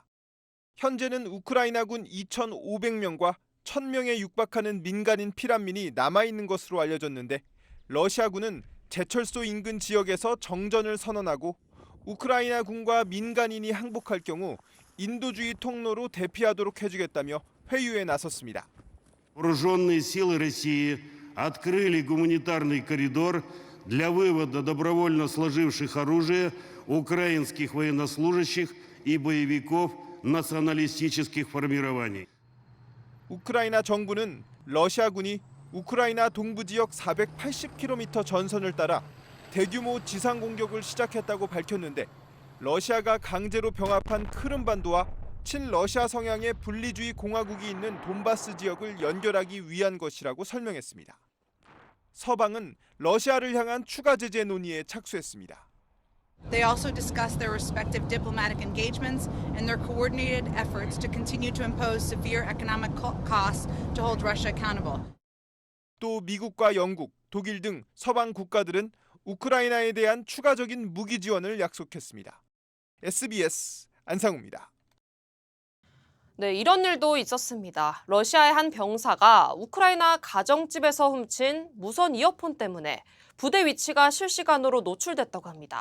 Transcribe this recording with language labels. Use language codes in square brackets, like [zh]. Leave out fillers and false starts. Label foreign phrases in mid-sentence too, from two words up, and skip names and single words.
[ko] 현재는 우크라이나군 2,500명과 1,000명에 육박하는 민간인 피난민이 남아있는 것으로 알려졌는데 러시아군은 제철소 인근 지역에서 정전을 선언하고 우크라이나군과 민간인이 항복할 경우 인도주의 통로로 대피하도록 해주겠다며 회유에 나섰습니다. [ru] Вооруженные силы России открыли гуманитарный коридор для вывода добровольно сложивших оружие украинских военнослужащих и боевиков националистических формирований. [ko] 우크라이나 정부는 러시아군이 우크라이나 동부 지역 480km 전선을 따라 대규모 지상 공격을 시작했다고 밝혔는데 러시아가 강제로 병합한 크림반도와 친러시아 성향의 분리주의 공화국이 있는 돈바스 지역을 연결하기 위한 것이라고 설명했습니다. 서방은 러시아를 향한 추가 제재 논의에 착수했습니다. [en] They also discussed their respective diplomatic engagements and their coordinated efforts to continue to impose severe economic costs to hold Russia accountable. [ko] 또 미국과 영국, 독일 등 서방 국가들은 우크라이나에 대한 추가적인 무기 지원을 약속했습니다. SBS 안상우입니다. 네, 이런 일도 있었습니다. 러시아의 한 병사가 우크라이나 가정집에서 훔친 무선 이어폰 때문에 부대 위치가 실시간으로 노출됐다고 합니다.